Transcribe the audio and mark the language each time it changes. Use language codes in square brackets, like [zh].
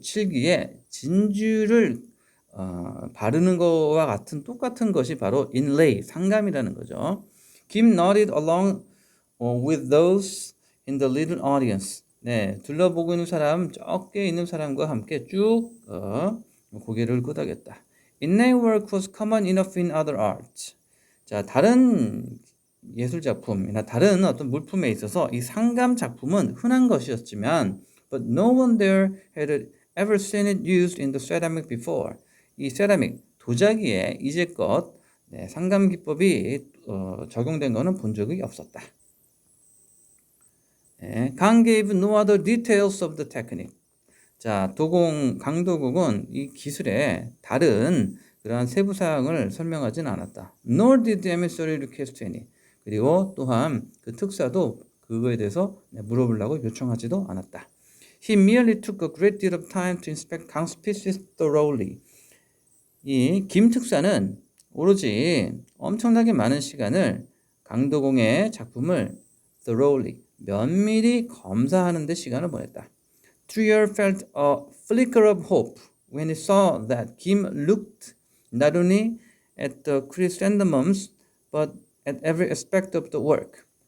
[ko] 칠기에 진주를 바르는 거와 똑같은 것이 바로 inlay, 상감이라는 거죠. [en] Kim nodded along with those in the little audience. [ko] 네, 둘러보고 있는 사람, 적게 있는 사람과 함께 쭉 고개를 끄덕였다. [en] Inlay work was common enough in other arts. [ko] 자, 다른 예술 작품이나 다른 어떤 물품에 있어서 이 상감 작품은 흔한 것이었지만 [en] but no one there had ever seen it used in the ceramic before. [ko] 이 세라믹 도자기에 이제껏 상감 기법이 적용된 것은 본 적이 없었다. [en] 강 gave no other details of the technique. [ko] 자, 강도국은 이 기술의 다른 그러한 세부 사항을 설명하진 않았다. [en] Nor did the emissary request any. [ko] 그리고 또한 그 특사도 그거에 대해서 물어보려고 요청하지도 않았다. [en] He merely took a great deal of time to inspect Kang's pieces thoroughly. [ko] 이 김 특사는 오로지 엄청나게 많은 시간을 강도공의 작품을 thoroughly, 면밀히 검사하는 데 시간을 보냈다. [en] Trier felt a flicker of hope when he saw that Kim looked not only at the chrysanthemums but at every aspect of the work.